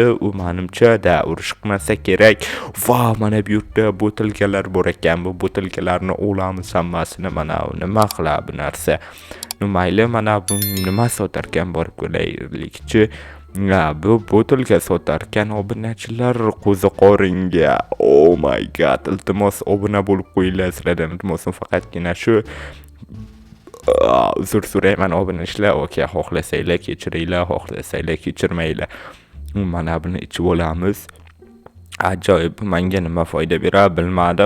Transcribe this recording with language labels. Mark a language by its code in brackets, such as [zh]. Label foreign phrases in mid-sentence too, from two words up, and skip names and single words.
[uz] U menimcha urush qilmasa kerak. Mana bu yerda butilkalar bor ekan. Bu butilkalarni olamiz hammasini. Mana nima qiladi bu narsa? Mayli, mana bu nima sotar ekan, borib ko'raylikchi. Bu butilka sotar ekan obunachilar qo'ziqoringa. [en] Oh my god, [uz] iltimos obuna bo'lib qo'yinglar sizlardan. Iltimosim faqatgina shu. Uzr so'rayman obunachilar. Okey, xohlasanglar kechiringlar, xohlasanglar kechirmanglar. Mana buni ichib olamiz. Ajoyib, menga nima foyda beradi bilmadim.